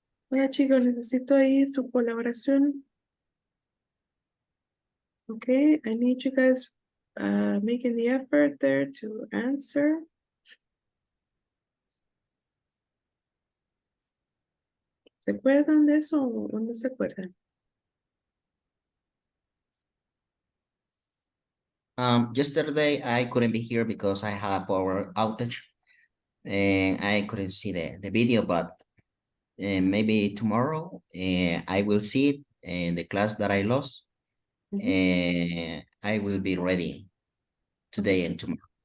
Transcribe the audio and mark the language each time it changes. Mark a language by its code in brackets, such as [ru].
[es] Hola chicos, necesito ahí su colaboración. [en] Okay, I need you guys making the effort there to answer. [es] ¿Se acuerdan de eso o no se acuerdan? [en] Yesterday I couldn't be here because I had a power outage and I couldn't see the video, but maybe tomorrow I will see it in the class that I lost. I will be ready today and tomorrow.